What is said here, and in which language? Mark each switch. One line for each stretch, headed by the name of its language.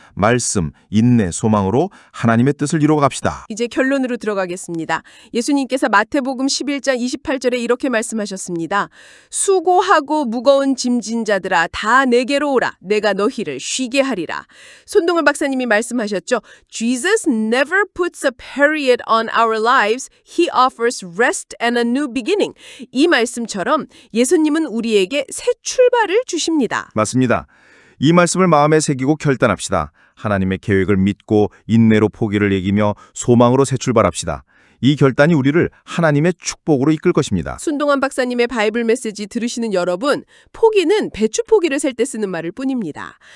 Korean: 말씀, 인내, 소망으로 하나님의 뜻을 이루어 갑시다. 이제 결론으로 들어가겠습니다. 예수님께서 마태복음 11장 28절에 이렇게 말씀하셨습니다. 수고하고 무거운 짐진 자들아 다 내게로 오라. 내가 너희를 쉬게 하리라. 손동원 박사님이 말씀하셨죠.
English: Jesus never puts a period on our lives. He offers rest and a new beginning.
Korean: 이 말씀처럼 예수님은 우리에게 새 출발을 주십니다. 맞습니다. 이 말씀을 마음에 새기고 결단합시다. 하나님의 계획을 믿고 인내로 포기를 이기며 소망으로 새 출발합시다. 이 결단이 우리를 하나님의 축복으로 이끌 것입니다. 손동원 박사님의 바이블 메시지 들으시는 여러분, 포기는 배추 포기를 셀 때 쓰는 말일 뿐입니다.